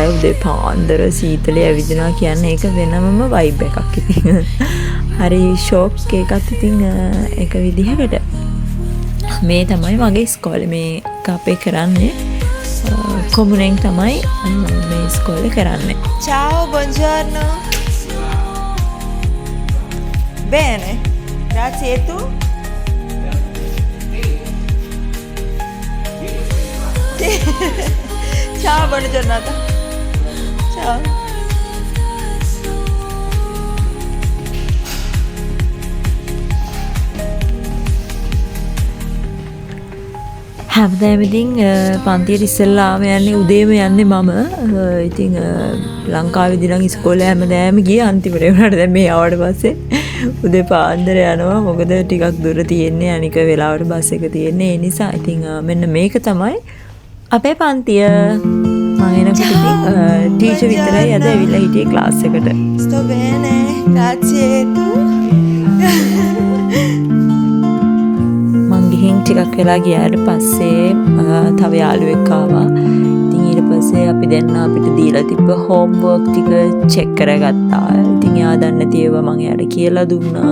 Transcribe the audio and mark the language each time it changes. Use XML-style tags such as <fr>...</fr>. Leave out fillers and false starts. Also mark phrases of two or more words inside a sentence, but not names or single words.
<si>උදේ පාන්දර සීතලේ ඇවිදිනවා කියන්නේ ඒක වෙනමම වයිබ් එකක්. ඉතින් හරි ෂොක් එකක්. ඉතින් ඒක විදිහකට මේ තමයි මගේ ඉස්කෝලේ. මේක අපේ කරන්නේ කොමුනෙන් තමයි මේ ඉස්කෝලේ කරන්නේ.</si> <it>Ciao, buongiorno. Bene, grazie. E tu? Ciao, buona giornata. Ciao.</it> <si>හැමදාම ඉතින් පන්තියට ඉස්සෙල්ලාම යන්නේ උදේම යන්නේ මම. ඉතින් ලංකාවේදී නම් ඉස්කෝලේ හැමදාම ගියේ අන්තිමට. ඒ වුණාට දැන් මේ ආවට පස්සේ උදේ පාන්දර යනවා. මොකද ටිකක් දුර තියෙන්නේ. අනික වෙලාවට බස් එක තියෙන්නේ. ඒ නිසා ඉතින් මෙන්න මේක තමයි අපේ පන්තිය. මම එනකොට ඉතින් ටීචර් විතරයි අද ඇවිල්ලා හිටියේ ක්ලාස් එකට.</si> <it>Sto bene, grazie. E tu?</it> <si>ගිහින් ටිකක් වෙලා ගියාට පස්සේ තව යාළුවෙක් ආවා. ඉතින් ඊට පස්සේ අපි දෙන්න අපිට දීලා තිබ්බ හෝම්වර්ක් ටික චෙක් කරගත්තා. ඉතින් එයා දන්නේ නැති ඒවා මම එයාට කියලා දුන්නා.</si>